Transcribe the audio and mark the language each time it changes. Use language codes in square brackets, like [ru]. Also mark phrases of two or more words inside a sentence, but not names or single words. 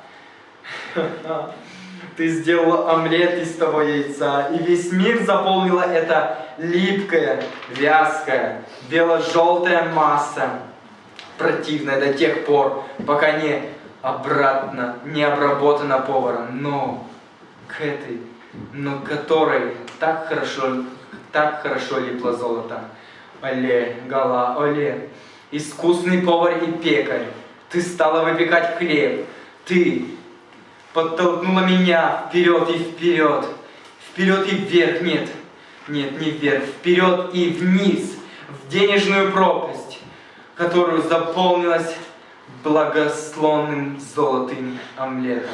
[ru] Ты сделала омлет из того яйца, и весь мир заполнила эта липкая, вязкая, бело-желтая масса, противная до тех пор, пока не обработана поваром, но которой так хорошо липло золото. Оле, Гала, оле! Искусный повар и пекарь, ты стала выпекать хлеб, ты подтолкнула меня вперед и вперед, вперед и вверх, нет, не вверх, вперед и вниз, в денежную пропасть, которую заполнилась благословным золотым омлетом.